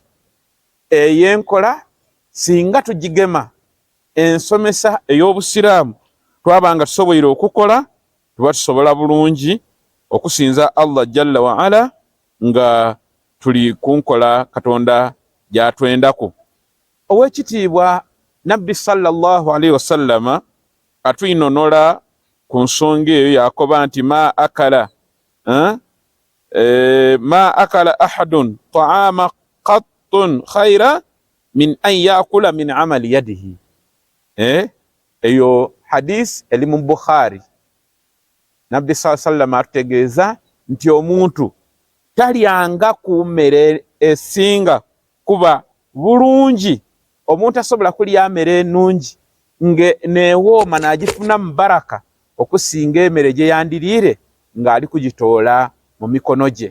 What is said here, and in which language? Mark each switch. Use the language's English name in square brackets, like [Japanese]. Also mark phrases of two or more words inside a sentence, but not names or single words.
[Ganda] Eyenkola singa tugigema ensomesa ey'obusiraamu twabanga tusoboire okukola tuba tusobola bulungi okusinza Allah [Arabic] جل وعلا [Ganda] nga tuli kunkola Katonda gyatwendaku. Owekitiibwa Nabbi [Arabic] صلى الله عليه وسلم [Ganda] atwinonola ku nsonga eyo yakoba nti [Arabic] ما أكل أحد طعاما قط خيرا من أن يأكل من عمل يده. [Ganda] Eyo hadith eli mu Bukhari. Nabbi [Arabic] صلى الله عليه وسلم [Ganda] atutegeeza nti omuntu talyanga ku mmere esinga kuba bulungi. Omuntu asobola kulya mmere ennungi neewooma n'agifuna mu baraka okusinga emmere gye yandiriire ng'ali kugitoola mu mikono gye.